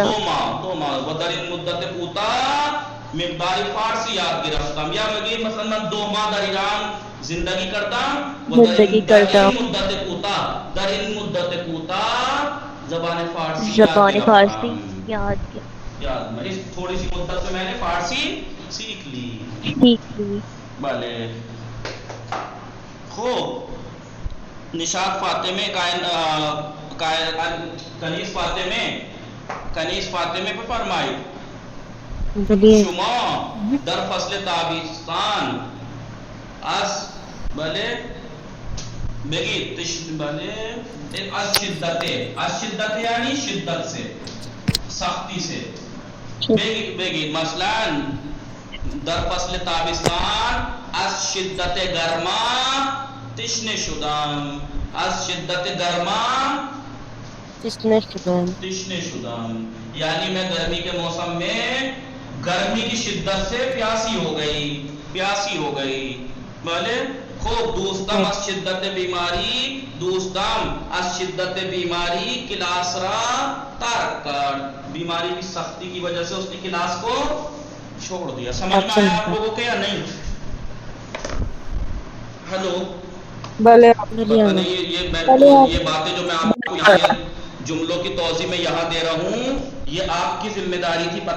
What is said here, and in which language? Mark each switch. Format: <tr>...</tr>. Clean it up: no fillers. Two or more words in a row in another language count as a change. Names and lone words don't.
<fa>2 ماه و در این مدت کوتاه مقدار فارسی یاد گرفتم. یا بگید مثلا من 2 ماه در ایران زندگی کردم و در این مدت کوتاه زبان فارسی یاد</fa> <ur>اس تھوڑی سی مدت سے میں نے فارسی سیکھ لی.</ur> <fa>بله خوب. نشاط فاطمه کنیز فاطمه بفرمایید. شما در فصل تابستان از بله بگید بله از شدت یعنی</fa> <ur>شدت سے سختی سے.</ur> <fa>بگید مثلا در فصل تابستان از شدت گرما تشنه شدم. از شدت گرما تشنه شدم</fa> <ur>یعنی میں گرمی کے موسم میں گرمی کی شدت سے پیاسی ہو گئی.</ur> <fa>بله خوب. دوستم از شدت بیماری کلاس را ترک کرد.</fa> <ur>بیماری کی سختی کی وجہ سے اس نے کلاس کو چھوڑ دیا. سمجھ میں آیا آپ لوگوں کے یا نہیں؟ ہلو</ur> <fa>بلے</fa> <ur>پتہ نہیں یہ باتیں جو میں آپ کو یہاں جملوں کی توضیح میں یہاں دے رہا ہوں یہ آپ کی ذمہ داری تھی.</ur>